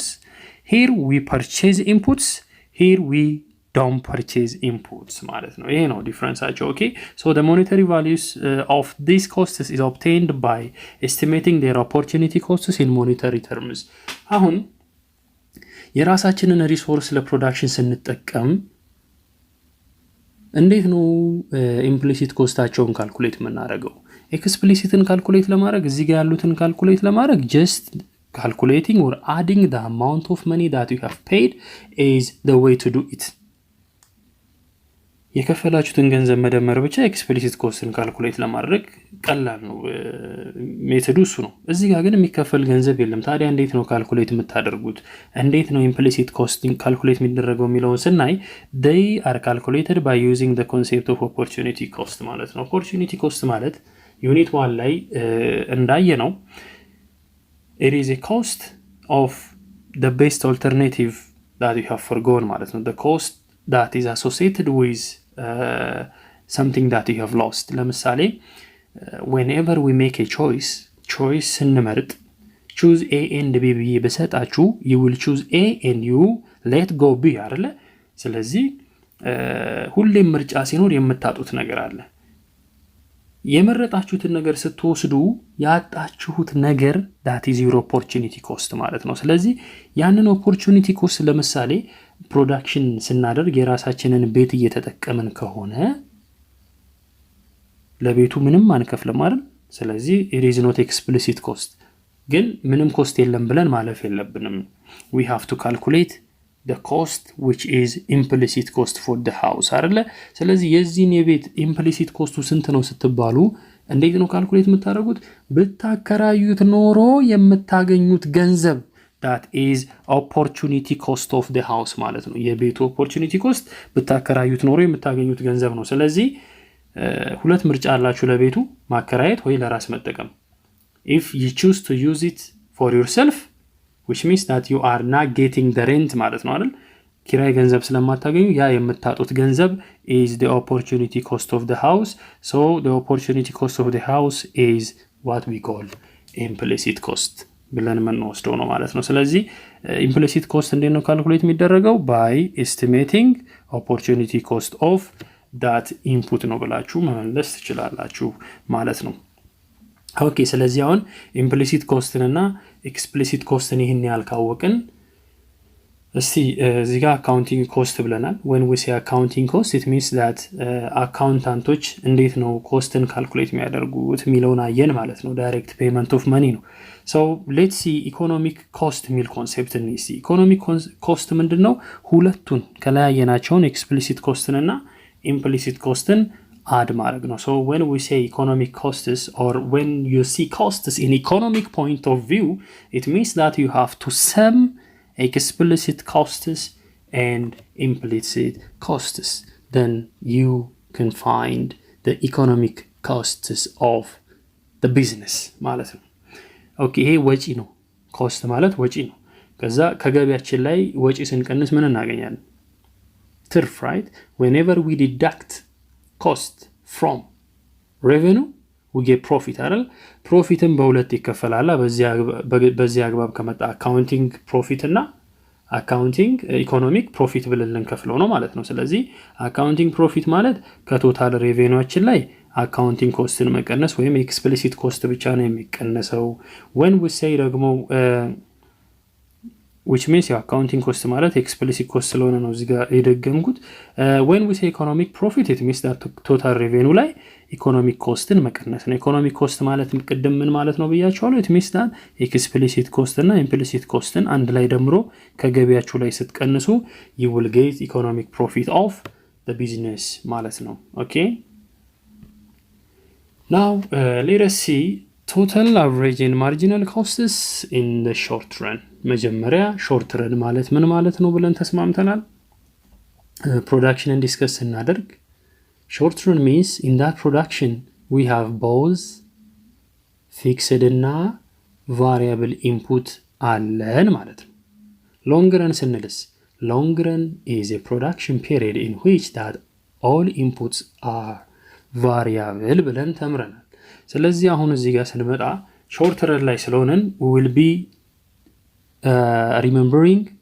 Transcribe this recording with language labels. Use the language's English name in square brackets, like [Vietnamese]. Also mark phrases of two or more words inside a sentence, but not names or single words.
[English] here we purchase inputs, here we don't purchase inputs [Amharic] ማለት ነው። ይሄ ነው ዲፈረንሳቸው። [English] okay so the monetary values of these costs is obtained by estimating their opportunity costs in monetary terms. [Amharic] አሁን የራሳችንን ሪሶርስ ለፕሮዳክሽን ስንጠቀም እንዴት ነው ኢምፕሊሲት ኮስታቸውን ካልኩሌት የምናደርገው? ኤክስፕሊሲትን ካልኩሌት ለማድረግ እዚህ ጋር ያሉትን ካልኩሌት ለማድረግ [English] just calculating or adding the amount of money that you have paid is the way to do it. [Amharic] የከፈላችሁትን ገንዘብ መደመር ብቻ ኤክስፕሊሲት ኮስትን ካልኩሌት ለማድረግ ቀላል ነው። ሜተዱ እሱ ነው። እዚህ ጋር ግን የሚከፈል ገንዘብ የለም። ታዲያ እንዴት ነው ካልኩሌት የምታደርጉት? እንዴት ነው ኢምፕሊሲት ኮስትን ካልኩሌት የሚደረገው የሚለውን ስናይ [English] they are calculated by using the concept of opportunity cost [Amharic] ማለት ነው። [English] opportunity cost [Amharic] ማለት ዩኒት 1 ላይ እንዳየ ነው [English] it is a cost of the best alternative that you have forgone [Amharic] ማለት ነው። [English] the cost that is associated with something that you have lost. ለምሳሌ whenever we make a choice ስንመርጥ choose A and B [Amharic] ብዬ በሰጣችሁ [English] you will choose A and you let go B አይደለ? [Amharic] ስለዚህ ሁሌም ምርጫ ሲኖር የምታጡት ነገር አለ። የመረጣችሁትን ነገር ስትወስዱ ያጣችሁት ነገር [English] that is your opportunity cost [Amharic] ማለት ነው። ስለዚህ ያንን [English] opportunity cost [Amharic] ለምሳሌ ፕሮዳክሽን ስናደርግ የራሳችንን ቤት እየተጠቀምን ከሆነ ለቤቱ ምንም አንከፍልም አይደል? [English] ስለዚህ it is not explicit cost [Amharic] ግን ምንም ኮስት የለም ብለን ማለፍ የለብንም። [English] we have to calculate the cost which is implicit cost for the house አይደለ? [Amharic] ስለዚህ የዚህን የቤት [English] implicit cost [Amharic] ስንት ነው ስትባሉ እንዴት ነው ካልኩሌት የምታደርጉት? ብታከራዩት ኖሮ የምታገኙት ገንዘብ [English] that is opportunity cost of the house [Amharic] ማለት ነው። የቤቱ [English] opportunity cost [Amharic] ብታከራዩት ኖሮ የምታገኙት ገንዘብ ነው። ስለዚህ ሁለት ምርጫ አላችሁ ለቤቱ ማከራየት ወይ ለራስ መጠቀም። [English] if you choose to use it for yourself which means that you are not getting the rent [Amharic] ማለት ነው አይደል? ኪራይ ገንዘብ ስለማታገኙ ያ የምታጡት ገንዘብ [English] is the opportunity cost of the house. So the opportunity cost of the house is what we call implicit cost [Amharic] ብለን የምንወስደው ነው ማለት ነው። ስለዚህ [English] implicit cost [Amharic] እንዴት ነው ካልኩሌት የሚደረገው? [English] by estimating opportunity cost of that input [Amharic] ነው ብላችሁ መመለስ ትችላላችሁ ማለት ነው። ኦኬ ስለዚህ አሁን [English] implicit cost [Amharic] እና [English] explicit cost [Amharic] ይሄን ያልካወቅን እስቲ እዚህ ጋር [English] accounting cost [Amharic] ብለናል። [English] when we say accounting cost it means that [Amharic] አካውንታንቶች እንዴት ነው ኮስትን ካልኩሌት የሚያደርጉት የሚለውን አየን ማለት ነው። [English] direct payment of money [Amharic] ነው። [English] so let's see economic cost [Amharic] የሚል ኮንሴፕት እንይ። [English] economic cost [Amharic] ምንድነው? ሁለቱን ከለያየናቸውን [English] explicit cost [Amharic] እና [English] implicit cosትን [Amharic] add ማድረግ ነው። [English] so when we say economic costs or when you see costs in economic point of view it means that you have to sum explicit costs and implicit costs then you can find the economic costs of the business [Amharic] ማለት ነው። ኦኬ ይሄ ወጪ ነው። ኮስት ማለት ወጪ ነው። ከዛ ከገቢያችን ላይ ወጪ ስንቀንስ ምን እናገኛለን? ትርፍ right? [English] whenever we deduct cost from revenue we get profit አይደል? [Amharic] ፕሮፊትን በሁለት ይከፈላል። በዚህ አግባብ ከመጣ [English] accounting profit [Amharic] እና [English] accounting economic profit [Amharic] ብለን ልንከፍለው ነው ማለት ነው። ስለዚህ [English] accounting profit [Amharic] ማለት ከቶታል ሬቬኒውአችን ላይ accounting costን መቀነስ ወይም [English] explicit cost [Amharic] ብቻ ነው የሚቀነሰው። [English] when we say [Amharic] ደግሞ [English] which means your accounting cost ማለት explicit cost [Amharic] ስለሆነ ነው እዚህ ጋር የደገምኩት። [English] when we say economic profit it means that total revenue ላይ economic costን [Amharic] መቀነስ ነው። [English] economic cost [Amharic] ማለት ቅድም ምን ማለት ነው ብያችኋለሁ? [English] it means that explicit cost እና implicit costን [Amharic] አንድ ላይ ደምሮ ከገቢያችሁ ላይ ስትቀንሱ [English] you will get economic profit of the business [Amharic] ማለት ነው። [English] okay now let us see total average and marginal costs in the short run. [Amharic] መጀመሪያ [English] short run [Amharic] ማለት ምን ማለት ነው ብለን ተስማምተናል። ፕሮዳክሽንን ዲስከስ እናደርግ [English] short run means in that production we have both fixed እና variable input [Amharic] አለን ማለት ነው። [English] long run ስንልስ long run is a production period in which that all inputs are variable [Amharic] ብለን ተምረናል። ስለዚህ አሁን እዚህ ጋር ስንመጣ [English] short run [Amharic] ላይ ስለሆነን [English] we will be remembering